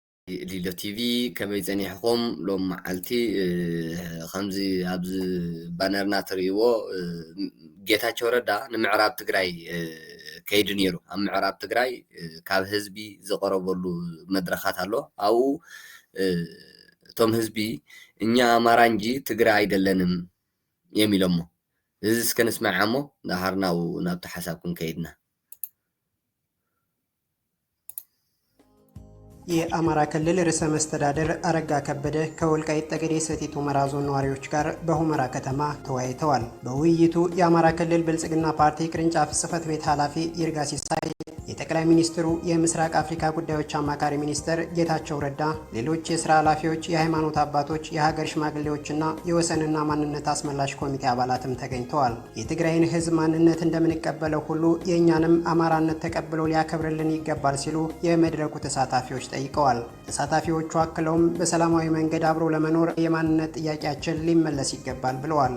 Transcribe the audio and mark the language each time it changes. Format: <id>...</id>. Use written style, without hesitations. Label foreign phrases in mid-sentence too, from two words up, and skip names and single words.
<ti>ليلو تي في كما يزنيحكم لو معلتي خمزي أبز بانرنا تريو ጌታቸው ረዳ ንምዕራብ ትግራይ ከይድ ነይሩ ኣብ ምዕራብ ትግራይ ካብ ህዝቢ ዝቀረበሉ መድረኻት ኣሎ ኣብኡ እቶም ህዝቢ</ti> <am>እኛ አማራ እንጂ ትግራይ አይደለንም</am> <ti>የሚለሞ እዚ እስከ ንስማዓሞ ዳሃርናው ናብ ተሐሳብኩም ከይድና</ti> <am>የአማራ ክልል ርዕሰ መስተዳድር አረጋ ከበደ ከወልቃይት ጠገዴ ሰቲት ሁመራ ዞን ነዋሪዎች ጋር በሁመራ ከተማ ተወያይተዋል። በውይይቱ የአማራ ክልል ብልጽግና ፓርቲ ቅርንጫፍ ጽህፈት ቤት ኃላፊ ይርጋ ሲሳይ፣ የጠቅላይ ሚኒስትሩ የምስራቅ አፍሪካ ጉዳዮች አማካሪ ሚኒስትር ጌታቸው ረዳ፣ ሌሎች የሥራ ኃላፊዎች፣ የሃይማኖት አባቶች፣ የሀገር ሽማግሌዎችና የወሰንና ማንነት አስመላሽ ኮሚቴ አባላትም ተገኝተዋል። የትግራይን ህዝብ ማንነት እንደምንቀበለው ሁሉ የእኛንም አማራነት ተቀብሎ ሊያከብርልን ይገባል ሲሉ የመድረኩ ተሳታፊዎች ጠይቀዋል። ተሳታፊዎቹ አክለውም በሰላማዊ መንገድ አብሮ ለመኖር የማንነት ጥያቄያችን ሊመለስ ይገባል ብለዋል።</am>